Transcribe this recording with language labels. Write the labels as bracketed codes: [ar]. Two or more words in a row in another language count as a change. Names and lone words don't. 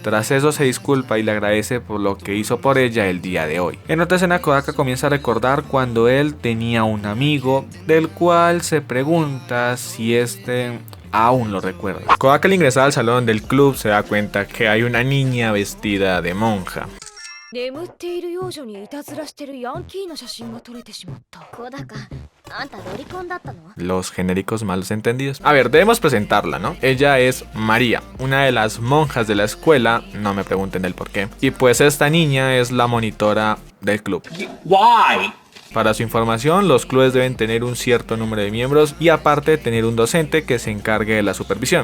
[es] Tras eso se disculpa y le agradece por lo que hizo por ella el día de hoy. En otra escena, Kodaka comienza a recordar cuando él tenía un amigo del cual se pregunta si aún lo recuerda. Kodaka al ingresar al salón del club se da cuenta que hay una niña vestida de monja. [ja] 眠っている幼女にいたずらしてるヤンキーの写真が撮れてしまった。小高、あんたロリコンだったの？ [es] Los genéricos malos entendidos. A ver, debemos presentarla, ¿no? Ella es María, una de las monjas de la escuela, no me pregunten el por qué. Y pues esta niña es la monitora del club. Why? Para su información, los clubes deben tener un cierto número de miembros y aparte tener un docente que se encargue de la supervisión.